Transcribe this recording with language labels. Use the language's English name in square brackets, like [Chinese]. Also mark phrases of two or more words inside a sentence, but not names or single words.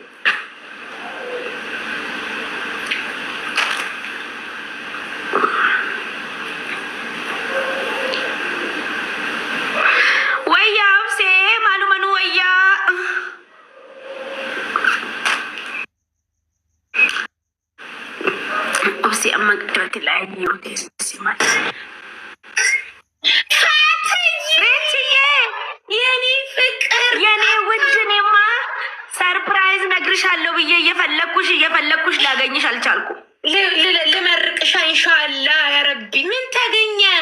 [Oromo] Wayyaa obsee maaluma nu wayyaa. Obsee amma gadiratti laayinii yoo teessisi maali? [Amharic] ሰርፕራይዝ ነግርሻለሁ ብዬ እየፈለኩሽ ላገኝሽ አልቻልኩም። ልመርቅሻ [Arabic] إن شاء الله يا ربي። [Amharic] ምን ታገኘ?